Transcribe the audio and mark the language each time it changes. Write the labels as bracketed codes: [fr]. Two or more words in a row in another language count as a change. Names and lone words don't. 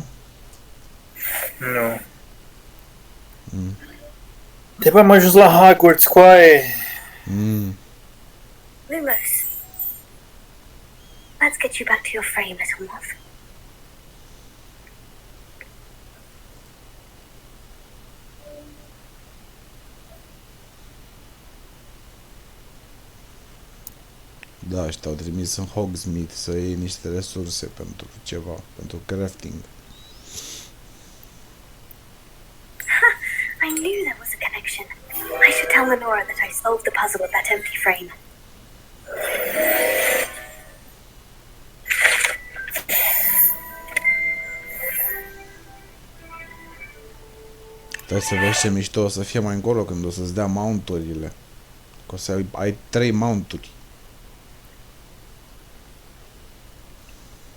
[ro] Nu. Trebuie am ajuns la Hogwarts, coaie. Lumos. [en] Let's get you back to your frame, little moth. [ro] Da, și te-au trimis în Hogsmeade să iei niște resurse pentru ceva, pentru crafting. [en] I knew there was a connection. I should tell Lenora that I solved the puzzle of that empty frame. [ro] Trebuie să vezi ce mișto o să fie mai încolo când o să-ți dea mount-urile. Că o să ai 3 mount-uri.